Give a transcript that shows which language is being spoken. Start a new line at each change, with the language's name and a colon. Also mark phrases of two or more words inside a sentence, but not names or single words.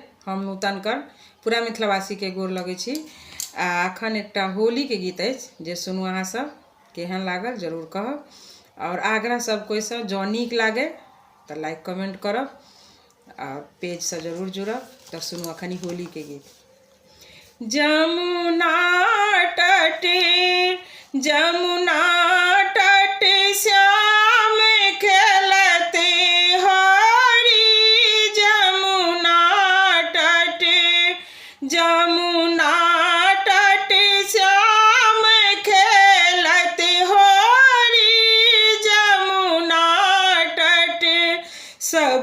Maithili: हम नूतनकर पूरा मिथिलावासी के गोर लगै छी। अखन एकटा होली के गीत अछि जे सुनू अहाँ सब, केहन लागल जरूर कहब। और आग्रह सब कोई से जँ नीक लागे तो लाइक कमेंट करब और पेज से जरूर जुड़ब। तो सुनू अखन ई होली के गीत। जमुना तटे जमुना तटे श्याम खेलते हरि, जमुना तटे जमुना तटे श्याम खेलते हरि, जमुना तटे सब